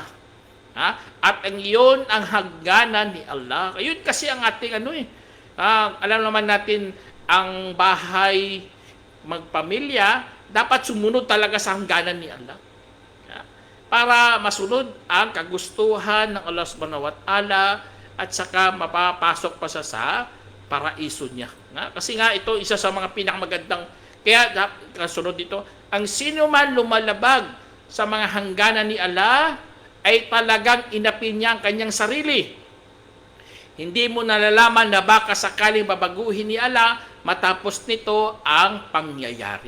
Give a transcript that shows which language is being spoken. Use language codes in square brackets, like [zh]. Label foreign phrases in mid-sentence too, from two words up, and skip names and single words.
[tl] At ang iyon ang hangganan ni Allah. Yun kasi ang ating alam naman natin, ang bahay magpamilya, dapat sumunod talaga sa hangganan ni Allah. Para masunod ang kagustuhan ng [ar] الله سبحانه وتعالى [tl] at saka mapapasok pa sa paraiso niya. Kasi nga ito, isa sa mga pinakamagandang, kaya kasunod dito, ang sino man lumalabag sa mga hangganan ni Allah ay talagang inapi niya ang kanyang sarili. Hindi mo nalalaman na baka sakaling babaguhin ni Allah matapos nito ang pangyayari.